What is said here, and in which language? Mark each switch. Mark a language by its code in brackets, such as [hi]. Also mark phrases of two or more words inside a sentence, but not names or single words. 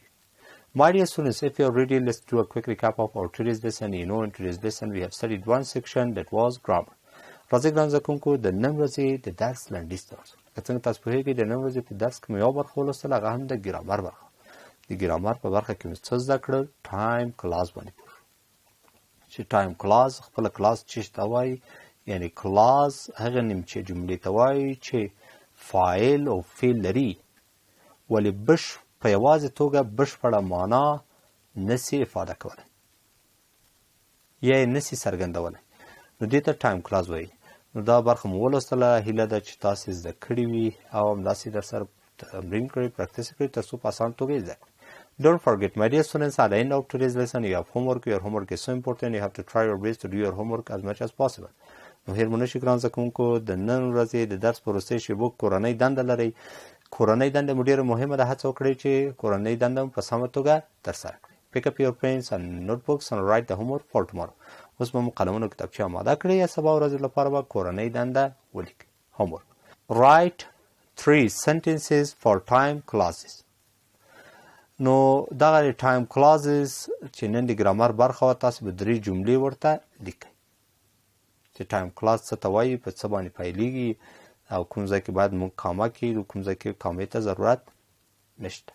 [en] My dear students, if you are ready, let's do a quick recap of our today's lesson. You know, in today's lesson we have studied one section that was grammar. [ps] راځئ ګران زده کوونکو د نن ورځې د درس لنډیز ته ورسو. که څنګه تاسو پوهېږئ د نن ورځې په درس کې مې یوه برخه ولوستل، هغه هم د ګرامر برخه. د ګرامر په برخه کې مې څه زده کړل؟ [en] time clause [ps] باندې پوه شو چې [en] time clause [ps] خپله کلاس چې ته وایي، یعنې کلاس هغه نیمچې جملې ته وایي چې فاعل او فعل لري ولې په یوازې توګه بشپړه معنا نسی افاده کولی یا یې نسی څرګندولی. نو دې ته [en] time clause [ps] وایي. نو دا برخه مو ولوستله. هیله ده چې تاسې زده کړي وي او همداسې درسره تمرین کړئ، پریکټس کړئ تر څو په اسان توګه یې زده کړئ. [en] Don't forget, my dear students, at the end of today's lesson, you have homework. Your homework is so important. You have to try your best to do your homework as much as possible. [ps] نو هیر منشي ګران زده کوونکو، د نن ورځې د درس په وروستۍ شېبو کورنۍ دنده لرئ. کورنۍ دنده مو ډېره مهمه ده. هڅه وکړئ چې کورنۍ دنده مو په سمه توګه ترسره کړئ. [en] Pick up your pens and notebooks and write the homework for tomorrow. [ps] اوس به مو قلمونو کتابچې اماده کړئ یا سبا ورځې لپاره به کورنۍ دنده ولیکئ. [en] Homework. Write 3 sentences for time classes. [ps] نو دغه [en] time clauses [ps] چې نن د ګرامر برخه وه، تاسې به 3 جملې ورته لیکئ چې [en] time clause [ps] څه ته وایي، په څه باندې پیلیږي او کوم ځای کې باید موږ کامه کړو، کوم ځای کې کامې ته ضرورت نشته.